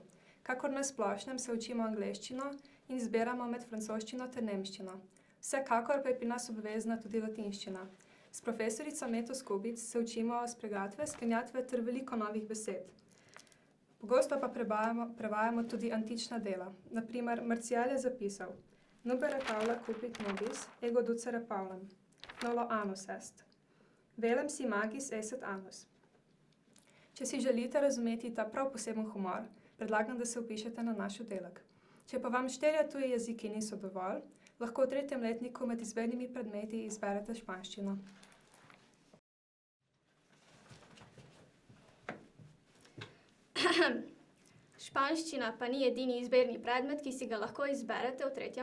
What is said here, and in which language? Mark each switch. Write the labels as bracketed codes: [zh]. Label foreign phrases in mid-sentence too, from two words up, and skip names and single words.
[sl] Kakor na splošnem se učimo angleščino in izbiramo med francoščino ter nemščino. Vsekakor pa je pri nas obvezna tudi latinščina. S profesorico Meto Skubic se učimo spregatve, sklanjatve ter veliko novih besed. Pogosto pa prevajamo tudi antična dela. Na primer, Marcial je zapisal: [la] Nubere Paula cupit nobis, ego ducere Paulam, nolo anus est. Velem si magis esset anus. [sl] Če si želite razumeti ta prav poseben humor, predlagam, da se vpišete na naš oddelek. Če pa vam 4 tuji jeziki niso dovolj, lahko v 3. letniku med izbirnimi predmeti izberete španščino. Španščina pa ni edini izbirni predmet, ki si ga lahko izberete v 3.